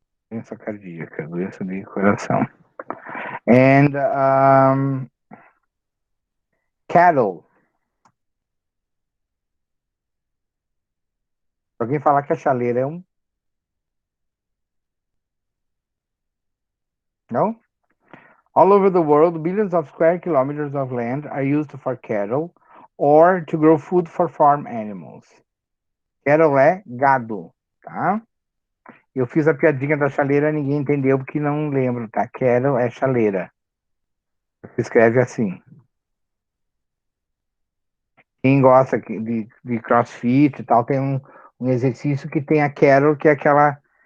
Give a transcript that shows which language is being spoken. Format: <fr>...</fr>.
<pt>Doença cardíaca, doença de coração.</pt> <en>And cattle.</en> <pt>Alguém falar que a chaleira é um... Não?</pt> <en>All over the world, billions of square kilometers of land are used for cattle or to grow food for farm animals.</en> <pt>Cattle é gado, tá? Eu fiz a piadinha da chaleira, ninguém entendeu porque não lembro, tá? Cattle é chaleira. Se escreve assim. Quem gosta de CrossFit e tal, tem um exercício que tem a kettle, que é aquela...</pt>